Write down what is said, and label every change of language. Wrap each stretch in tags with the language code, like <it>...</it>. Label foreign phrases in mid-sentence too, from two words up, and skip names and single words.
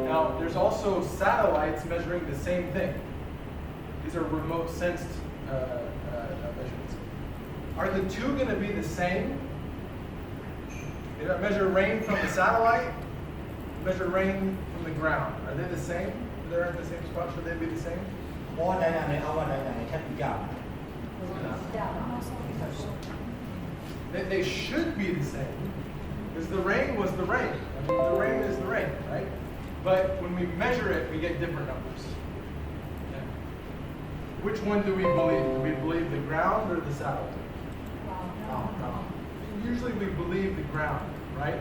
<en>Now, there's also satellites measuring the same thing. These are remote sensed measurements. Are the two going to be the same? You know, measure rain from the satellite, measure rain from the ground. Are they the same? They're in the same spot, should they be the same?</en> <my>ဘောတိုင်းနဲ့အောက်တိုင်းနဲ့ထပ်ပြီးကြပါ</my> <en>They should be the same. Because the rain was the rain. I mean, the rain is the rain, right? But when we measure it, we get different numbers. Yeah. Which one do we believe? Do we believe the ground or the satellite? Usually we believe the ground, right?</en>